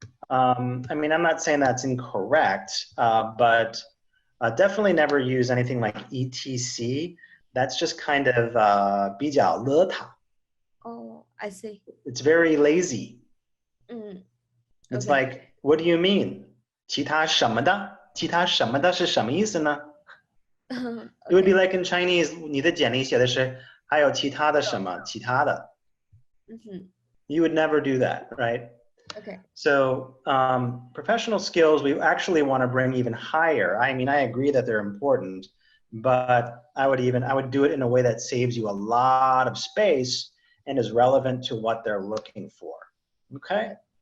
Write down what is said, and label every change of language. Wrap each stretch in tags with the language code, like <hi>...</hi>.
<en>I mean, I'm not saying that's incorrect, but definitely never use anything like etc. That's just kind of</en> <zh>比较邋遢.</zh> <en>Oh, I see. It's very lazy. Okay. It's like, what do you mean?</en> <zh>其他什么的？其他什么的是什么意思呢？</zh> <en>Okay. It would be like in Chinese,</en> <zh>你的简历写的是还有其他的什么其他的.</zh> <en>You would never do that, right? Okay. So professional skills, we actually want to bring even higher. I mean, I agree that they're important, but I would do it in a way that saves you a lot of space and is relevant to what they're looking for. Okay?</en>